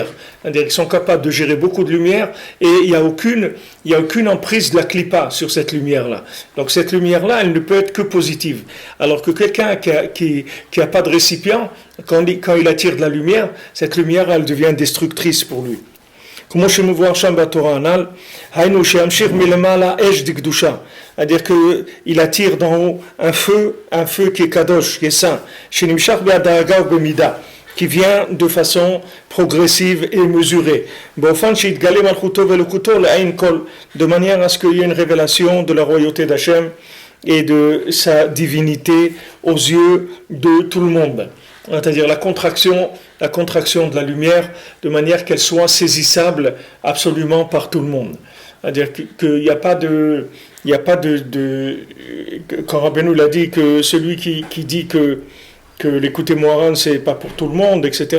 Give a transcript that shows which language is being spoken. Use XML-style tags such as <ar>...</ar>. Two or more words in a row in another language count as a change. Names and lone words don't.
<fr>C'est-à-dire qu'ils sont capables de gérer beaucoup de lumière et il n'y a aucune emprise de la clipa sur cette lumière-là. Donc cette lumière-là, elle ne peut être que positive. Alors que quelqu'un qui a pas de récipient, quand il attire de la lumière, cette lumière, elle devient destructrice pour lui.</fr> <he>כמו שמבואר שם בתורה הנ"ל, היינו שימשיך מלמעלה אש דקדושה,</he> <fr>c'est-à-dire qu'il attire d'en haut un feu qui est kadosh, qui est saint,</fr> <he>שנמשך בהדרגה ובמידה,</he> <fr>qui vient de façon progressive et mesurée,</fr> <he>באופן שיתגלה מלכותו ואלוקותו לעין כל,</he> <fr>de manière à ce qu'il y ait une révélation de la royauté d'Hachem et de sa divinité aux yeux de tout le monde. C'est-à-dire la contraction de la lumière de manière qu'elle soit saisissable absolument par tout le monde. C'est-à-dire qu'il n'y a pas de, quand Rabbeinu l'a dit, que celui qui dit que l'écouter Moharan c'est pas pour tout le monde, etc.</fr>